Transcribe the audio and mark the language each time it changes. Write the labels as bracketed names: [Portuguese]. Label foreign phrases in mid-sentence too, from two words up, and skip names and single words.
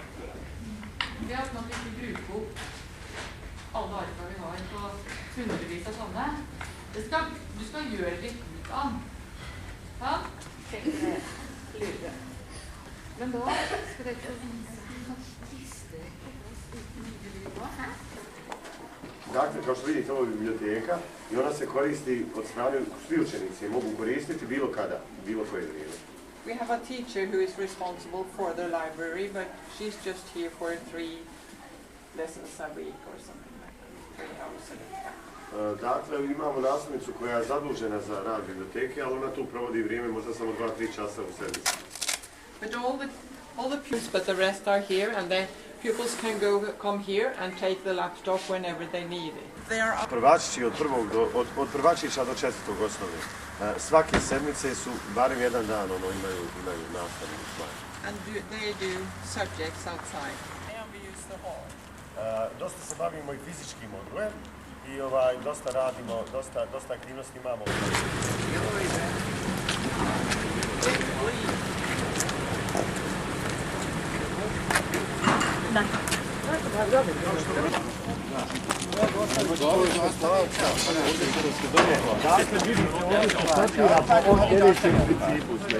[Norwegian] Det er sånn at vi ikke bruker opp alle arka vi har på hundrevis av sånne. Du skal gjøre litt ut av. Ja? Lure. Men da skal det ikke triste på. [Bosnian] Dakle, kao što vidite, ovo je biblioteka i ona se koristi od strane, svi učenici je mogu koristiti bilo kada, bilo koje vrijeme. [English] We have a teacher who is responsible for the library, but she's just here for 3 lessons a week or something like that, 3 hours a week. [Bosnian] Dakle, imamo nastavnicu koja je zadužena za rad biblioteke, ali ona tu provodi vrijeme možda samo 2-3 časa u sedmici. [English] But all the pupils, but the rest are here, and then pupils can come here and take the laptop whenever they need it. [Bosnian] Prvačići od prvačića do 4. osnovne. Svake sedmice su barem jedan dan imaju nastavnu stvar. [English] And they do subjects outside. And we use the hall. [Bosnian] Dosta se bavimo i fizičkim odgojem i dosta radimo, dosta aktivnosti imamo. Da. Dakle, vidite, ovdje se sortira po sljedećem principu.